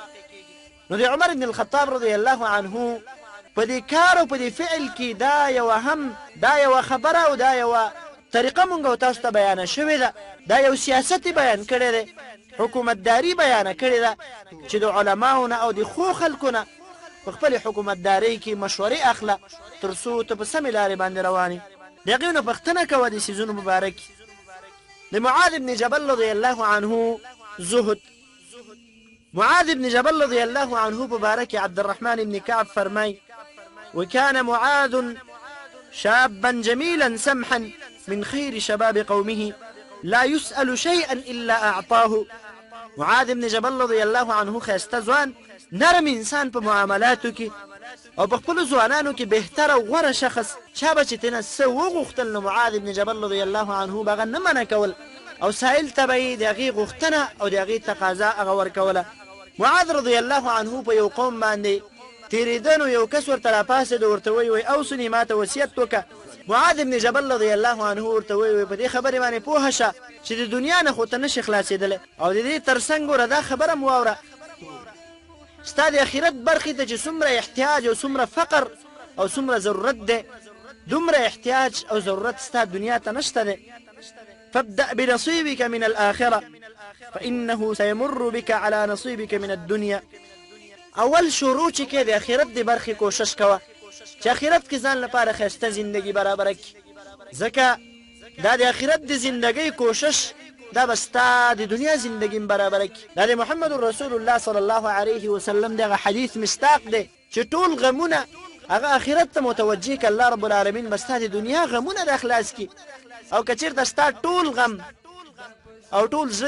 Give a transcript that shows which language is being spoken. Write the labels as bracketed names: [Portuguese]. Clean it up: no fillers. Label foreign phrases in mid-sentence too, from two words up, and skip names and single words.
[Pashto] نو د عمر بن الخطاب [Arabic] رضی الله عنه [Pashto] په دې کار او په دې فعل کې دا یوه خبره او دا یوه طریقه مونږ او تاسو ته بیانه شوې ده دا یو سیاست بیان کړی دی حکومتداري بیانه کړې ده چې د علماو نه او د ښو خلکو نه په خپلې حکومتدارۍ کې مشورې اخله تر څو ته په سمې لارې باندې روانې د هغې نه پوښتنه کوه د څیزونو مبارک د معاذ بن جبل [Arabic] رضی الله عنه [Pashto] زهد معاذ بن جبل [Arabic] رضی الله عنه [Pashto] په باره کې عبدالرحمن بن كعب فرمای [Arabic] وكان معاذ شابا جميلا سمحا من خير شباب قومه لا يسأل شيئا إلا أعطاه [Pashto] معاذ بن جبل [Arabic] رضی الله عنه [Pashto] ښایسته ځوان نرم انسان په معاملاتو کې او په خپلو ځوانانو کې بهتر او غوره شخص چا به چې تېنه څه وغوښتل نو معاذ بن جبل [Arabic] رضی الله عنه [Pashto] به هغه نه منع کول او سائل ته به یې د هغې غوښتنه او د هغې تقاضا هغه ورکوله معاذ [Arabic] رضی الله عنه [Pashto] په یو قوم باندې تېرېده نو یو کس ورته راپاڅېد ورته وایي اوصني ما ته وصیت وکړه معاذ بن جبل [Arabic] رضی الله عنه [Pashto] ورته وایي په دې خبرې باندې پوهه شه چې د دنیا نه خو ته نشي خلاصېدلی او د دې تر څنګ ګوره دا خبره م واوره ستا د اخرت برخې ته چې څومره احتیاج او څومره فقر او څومره ضرورت دی دومره احتیاج او ضرورت ستا دنیا ته نشته دی [Arabic] فابدأ بنصيبك من الآخرة فإنه سيمر بك على نصيبك من الدنيا [Pashto] اول شروع چې کې د اخرت د برخې کوشش کوه چې اخرت کې ځان لپاره ښایسته زندګي برابره کړي ځکه دا د اخرت د زندګۍ کوشش دا به ستا د دنیا زندګي برابره کړي دا د محمد رسول الله [Arabic] صلی الله علیه وسلم [Pashto] دغه حدیث مصداق دی چې ټول غمونه هغه اخرت ته متوجه که الله [Arabic] رب العالمین [Pashto] به ستا د دنیا غمونه د خلاص کړي او که چېرته ستا ټول غم او ټول زړه